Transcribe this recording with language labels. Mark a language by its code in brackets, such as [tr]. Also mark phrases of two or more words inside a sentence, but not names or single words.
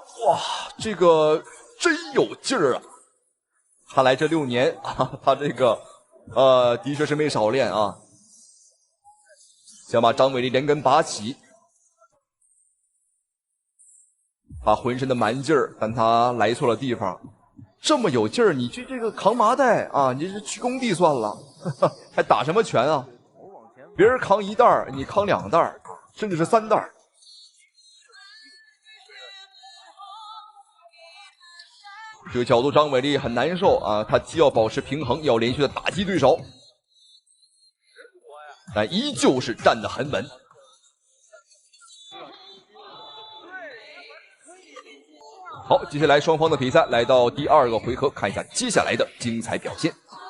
[zh] 哇，這個真有勁兒看來這6年他這個的確是沒少練想把張偉麗連根拔起。他渾身的蠻勁兒，但他來錯了地方。這麼有勁兒，你去這個扛麻袋你是去工地算了，還打什麼拳別人扛1袋，你扛2袋，甚至是3袋。這個角度張偉麗很難受他既要保持平衡，要連續的打擊對手，但依舊是站得很穩。好，接下來雙方的比賽來到第2個回合，看一下接下來的精彩表現。